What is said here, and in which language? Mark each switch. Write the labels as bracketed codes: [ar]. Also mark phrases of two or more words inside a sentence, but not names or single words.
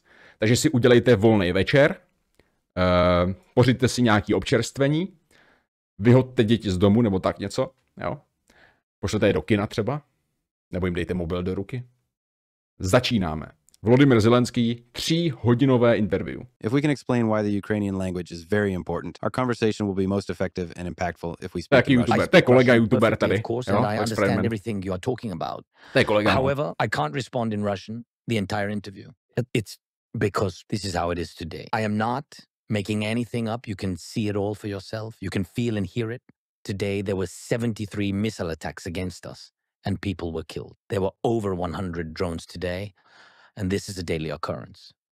[cs] Takže si udělejte volný večer, pořiďte si nějaký občerstvení, vyhoďte děti z domu nebo tak něco, jo. Pošlete je do kina třeba, nebo jim dejte mobil do ruky. Začínáme. Volodymyr Zelenský, 3hodinové interview. [en] If we can explain why the Ukrainian language is very important, our conversation will be most effective and impactful if we speak in Russian. [cs] To je kolega YouTuber tady. [en] Of course, and I understand everything you are talking about. [cs] To je kolega. [en] However, I can't respond in Russian the entire interview. It's because this is how it is today. I am not making anything up. You can see it all for yourself. You can feel and hear it. Today, there were 73 missile attacks against us, and people were killed. There were over 100 drones today, and this is a daily occurrence.